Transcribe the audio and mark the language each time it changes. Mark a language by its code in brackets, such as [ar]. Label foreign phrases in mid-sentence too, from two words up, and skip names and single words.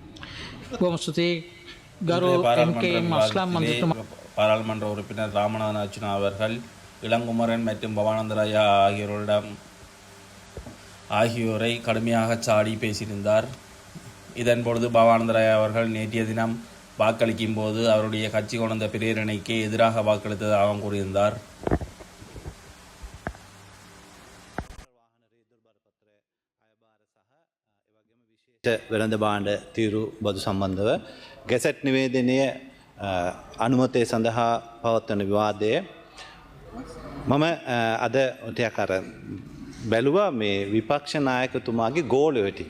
[ta] பாராளுமன்ற உறுப்பினர் ராமநாதன் அர்ச்சுனா அவர்கள் இளங்குமரன் மற்றும் பவானந்தராயா ஆகியோரை கடுமையாக சாடி பேசியிருந்தார். இதன் பொழுது பவானந்தராயா அவர்கள் நேற்றைய தினம் வாக்களிக்கும் போது அவருடைய கட்சி கொண்ட பிரேரணைக்கு எதிராக வாக்களித்ததாக கூறியிருந்தார். [si] වෙළඳ භාණ්ඩ තීරු බදු සම්බන්ධව ගැසට් නිවේදනය අනුමතය සඳහා පවත්වන විවාදය මම අද ටිකක් අර බැලුවා මේ විපක්ෂ නායකතුමාගේ ගෝලය ටික.